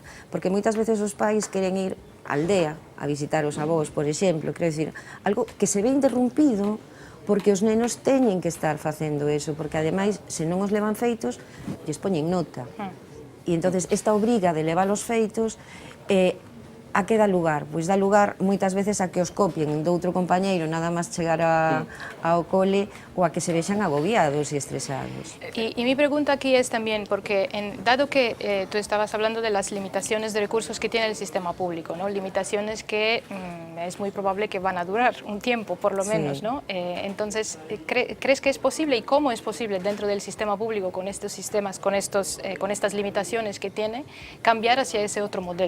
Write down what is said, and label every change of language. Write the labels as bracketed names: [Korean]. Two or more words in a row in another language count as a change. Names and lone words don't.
[Galician] Porque moitas veces os pais queren ir á aldea a visitar os avós, por exemplo, quero dicir, algo que se ve interrumpido porque os nenos teñen que estar facendo eso, porque ademais, se non os levan feitos, lles poñen nota. E entonces esta obriga de levar os feitos a que dá lugar? Pois dá lugar moitas veces a que os copien do outro compañeiro nada máis chegar ao cole, ou a que se vexan agobiados e estresados. [Spanish] Y mi pregunta aquí es también, porque dado que tú estabas hablando de las limitaciones de recursos que tiene el sistema público, ¿no? Limitaciones que es muy probable que van a durar un tiempo, por lo menos, ¿no? Entonces, ¿crees que es posible y cómo es posible dentro del sistema público, con estos sistemas, con estas limitaciones que tiene, cambiar hacia ese otro modelo?